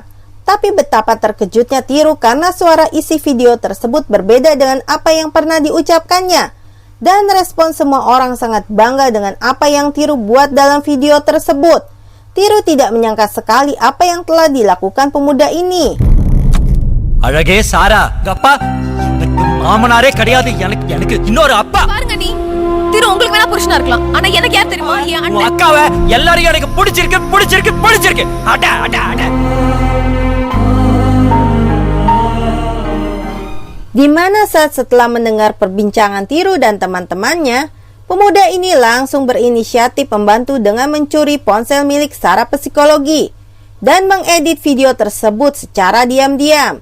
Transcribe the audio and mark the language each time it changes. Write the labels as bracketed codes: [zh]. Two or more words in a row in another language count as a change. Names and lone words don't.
[id] Tapi betapa terkejutnya Tiru karena suara isi video tersebut berbeda dengan apa yang pernah diucapkannya. Dan respon semua orang sangat bangga dengan apa yang Tiru buat dalam video tersebut. Tiru tidak menyangka sekali apa yang telah dilakukan pemuda ini. [ta] அழகே சாரா, அப்பா மாமனாரே கிடையாது, எனக்கு இன்னொரு அப்பா. பாருங்க நீ திரு உங்களுக்கு வேணா புருஷனா இருக்கலாம், ஆனா எனக்கு யார் தெரியுமா? என் உன் அண்ணன். அக்காவை எல்லாரையும் எனக்கு பிடிச்சிருக்கு. அட. [id] Di mana saat setelah mendengar perbincangan Tiru dan teman-temannya, pemuda ini langsung berinisiatif membantu dengan mencuri ponsel milik Sarah psikologi dan mengedit video tersebut secara diam-diam.